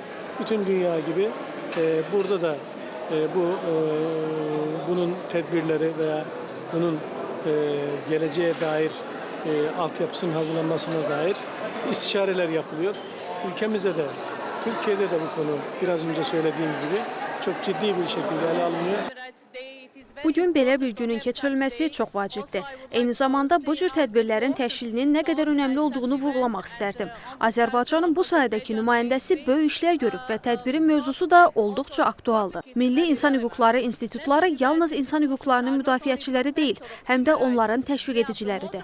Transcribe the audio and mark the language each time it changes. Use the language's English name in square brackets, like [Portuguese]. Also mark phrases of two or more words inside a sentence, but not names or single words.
[Turkish] Bütün dünya gibi burada da bunun tedbirleri veya bunun geleceğe dair altyapısının hazırlanmasına dair istişareler yapılıyor. Ülkemizde de, Türkiye'de de bu konu biraz önce söylediğim gibi çok ciddi bir şekilde ele alınıyor. [Azerbaijani] Bugün belə bir günün keçirilməsi çox vacibdir. Eyni zamanda bu cür tədbirlərin təşkilinin nə qədər önəmli olduğunu vurğulamaq istərdim. Azərbaycanın bu sahədəki nümayəndəsi böyük işlər görüb və tədbirin mövzusu da olduqca aktualdır. Milli İnsan Hüquqları İnstitutları yalnız insan hüquqlarının müdafiəçiləri deyil, həm də onların təşviq ediciləridir.